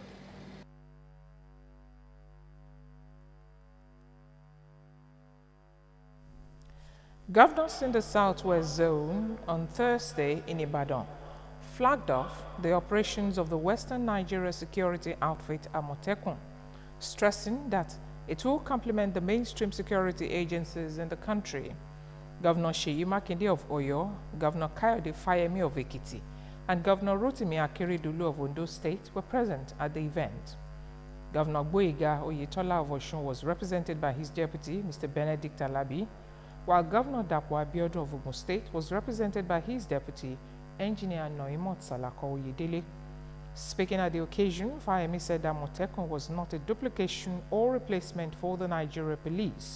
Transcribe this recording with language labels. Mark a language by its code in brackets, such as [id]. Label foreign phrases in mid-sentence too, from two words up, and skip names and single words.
[en] Governors in the Southwest Zone on Thursday in Ibadan flagged off the operations of the Western Nigeria security outfit Amotekun, stressing that it will complement the mainstream security agencies in the country. Governor Seyi Makinde of Oyo, Governor Kayode Fayemi of Ekiti, and Governor Rotimi Akeredolu of Ondo State were present at the event. Governor Gboyega Oyetola of Osun was represented by his deputy, Mr. Benedict Alabi, while Governor Dapo Abiodun of Ogun State was represented by his deputy, Engineer Noimot Salako Oyedele. Speaking at the occasion, Fayemi said that Amotekun was not a duplication or replacement for the Nigeria police.